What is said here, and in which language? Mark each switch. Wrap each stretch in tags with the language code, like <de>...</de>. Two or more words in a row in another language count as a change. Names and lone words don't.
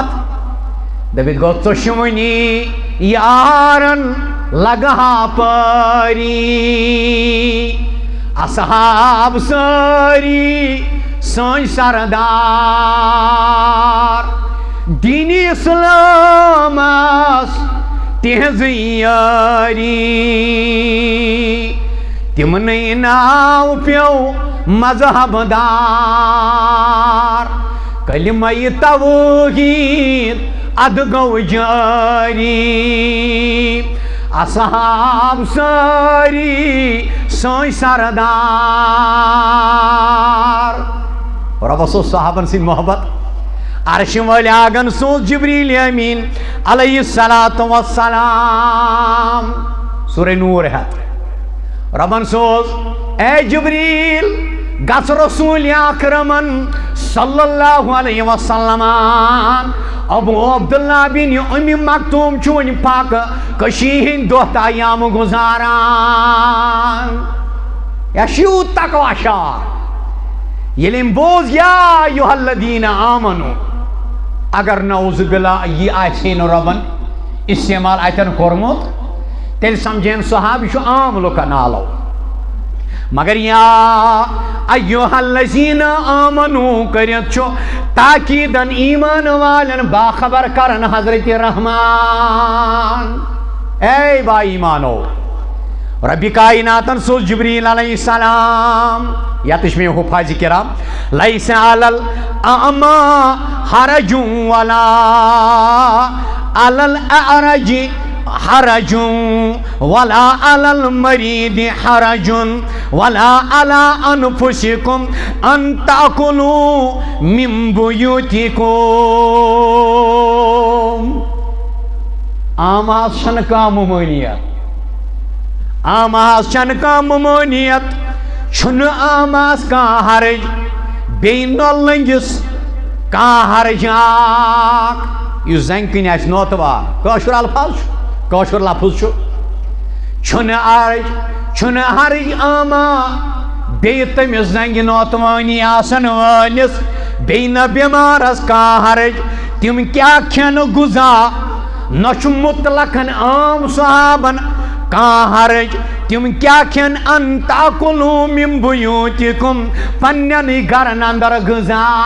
<ks>دٔپِتھ گوٚو ژۄشوٕنی یارن لگہا پٲری اصحاب سٲری سٲنۍ سردار دین اسلامس تہذ یاری تمنٕے ناو پیو مذہب دار کلمہ توحید اد گو جاری اصحاب ساری سٲنۍ سردار رۄبس اوس صحابن سۭتۍ محبت عرش وٲلۍ آگن سوز جبریل امین</ks> <ar>علیہ الصلاۃ والسلام</ar> <ks>سورہ نور ہیتھ ربن سوز اے جبریل گژھ رسول اکرمن</ks> <ar>صلی اللہ علیہ وسلم</ar> <ks>ابو عبداللہ بن ام مکتوم چھُ وۄنۍ پاکہٕ کٔشیٖرِ ہٕنٛدۍ دۄہ تہٕ ایام گُزاران یا شیوٗت تقوا شار ییٚلہِ أمۍ بوز</ks> <ar>یا ایُہا الذیٖنَ آمنو</ar> <ks>اگر نعوذ باللہ یہ آسہِ نہٕ رۄبن استعمال اتٮ۪ن کوٚرمُت تیٚلہِ سمجھن صحابہٕ یہِ چھُ عام لُکن نالو مگر</ks> <ar>یا ایوہ الذین آمنو</ar> <ks>کٔرِتھ چھُ تاکیدن ایمان والن باخبر کرن حضرت رحمان اے با ایمانو رب کائناتن سوز جبریل علیہ السلام یتش میں حفاظ کرام</ks> <ar>لیس علی الاعمی حرج ولا علی الاعرج حرج ولا على المريض حرج ولا على انفسكم ان تاكلوا من بيوتكم</ar> <ks>آماز چھنہ کانٛہہ ممانیت آماز چھنہ کانٛہہ ممانیت چھُنہٕ آماز کانٛہہ حرج بیٚیہِ نۄلنٛگِس کانٛہہ حرج اکھ یُس زنٛگہِ کِنۍ آسہِ نوتوار کٲشُر الفاظ چھُ کٲشُر لفظ چھُنہٕ حرج آما بیٚیہِ تٔمِس زنٛگہِ نوتوٲنی آسن وٲلِس بیٚیہِ نہ بٮ۪مارس کانٛہہ حرج تِم کیٛاہ کھٮ۪نہٕ غُذا نہ چھُ مُطلقن عام صحابن کانٛہہ حرج تِم کیٛاہ کھٮ۪ن</ks> <ar>ان تاکلوٗ مِن بیوٗتِکُم</ar> <ks>پننٮ۪نٕے گرن اندر غذا</ks>